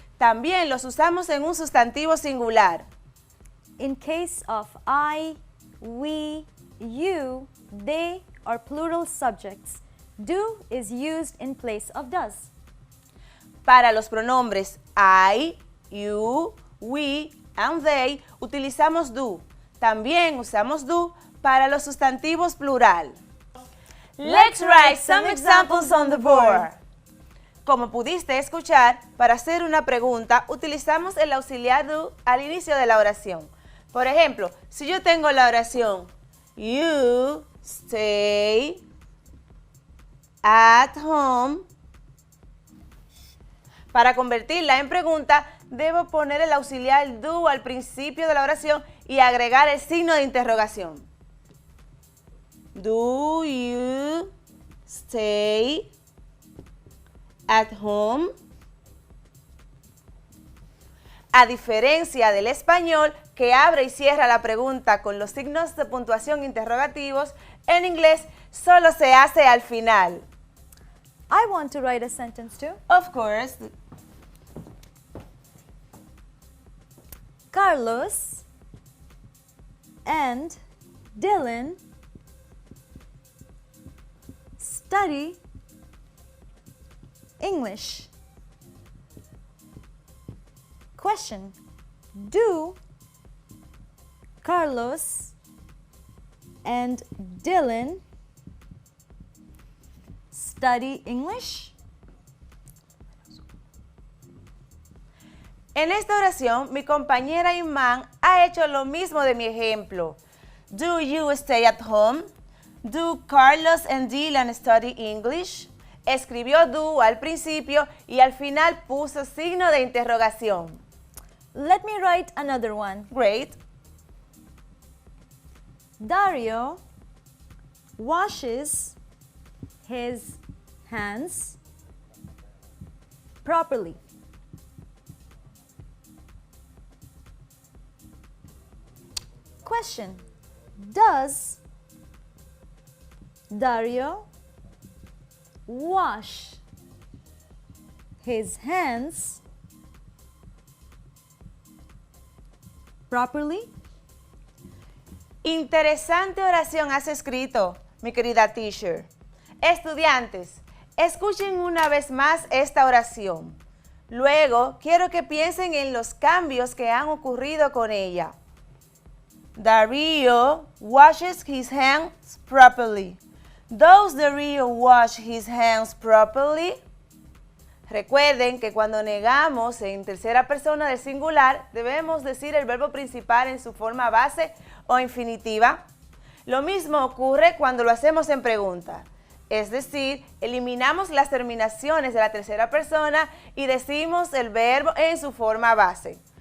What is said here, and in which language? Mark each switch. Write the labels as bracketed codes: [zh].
[es] También los usamos en un sustantivo singular. [en] In case of I, we, you, they, or plural subjects, do is used in place of does. [es] Para los pronombres I, you, we and they utilizamos do. También usamos do para los sustantivos plural. [en] Let's write some examples on the board. [es] Como pudiste escuchar, para hacer una pregunta utilizamos el auxiliar do al inicio de la oración. Por ejemplo, si yo tengo la oración [en] You stay at home. [es] Para convertirla en pregunta, debo poner el auxiliar do al principio de la oración y agregar el signo de interrogación. [en] Do you stay at home? [es] A diferencia del español, que abre y cierra la pregunta con los signos de puntuación interrogativos, en inglés solo se hace al final. [en] I want to write a sentence too. Of course. Carlos and Dylan study English. Question: do Carlos and Dylan study English? [es] En esta oración, mi compañera Iman ha hecho lo mismo de mi ejemplo. [en] Do you stay at home? Do Carlos and Dylan study English? [es] Escribió do al principio y al final puso signo de interrogación. [en] Let me write another one. Great. Dario washes his hands properly. Question: does Dario wash his hands properly? [es] Interesante oración has escrito, mi querida teacher. Estudiantes, escuchen una vez más esta oración. Luego, quiero que piensen en los cambios que han ocurrido con ella. [en] Dario washes his hands properly. Does Dario wash his hands properly? [es] Recuerden que cuando negamos en tercera persona del singular, debemos decir el verbo principal en su forma base o infinitiva. Lo mismo ocurre cuando lo hacemos en pregunta. Es decir, eliminamos las terminaciones de la tercera persona y decimos el verbo en su forma base.